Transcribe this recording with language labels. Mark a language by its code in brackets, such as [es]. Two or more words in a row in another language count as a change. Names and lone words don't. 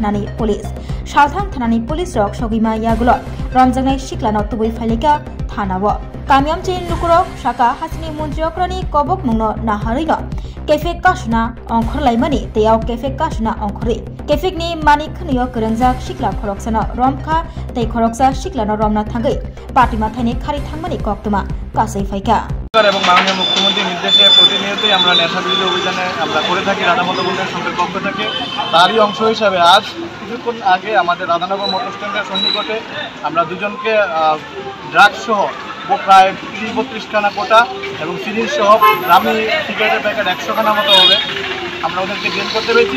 [trp] थानानि पुलिस रक सगिमा यागुल रमजांनाय सिक्ला नतुबै फाइलेका थानाव कामियामचे लुकुरक साका हासिनि मन्त्रीअक्रनि कबक मंगनो नाहारैनो केफे काशुना अंखरलाइमानि तेयाव केफे काशुना अंखरै केफेकनि मानि खनैयो गोरोंजाक सिक्ला खरकसन रमखा ते खरकसा सिक्लानो रमना थांगै पाटिमा थाइने खारि थांमानि कक्तमा कासै फाइका [bn] এবং মাননীয় মুখ্যমন্ত্রীর নির্দেশে প্রতিনিয়তই আমরা নেশা বিরোধী অভিযানে আমরা করে থাকি রাধামাধব উন্নয়ন সংঘের পক্ষ থেকে। তারই অংশ হিসাবে আজ কিছুক্ষণ আগে আমাদের রাধানগর মোটর স্ট্যান্ডের সন্নিকটে আমরা দুজনকে ড্রাগস সহ প্রায় 30-32 খানা কোটা এবং সিরিঞ্জ সহ দামি সিগারেটের প্যাকেট 100 খানা মতো হবে আমরা ওদেরকে ডিটেইন করতে পেরেছি।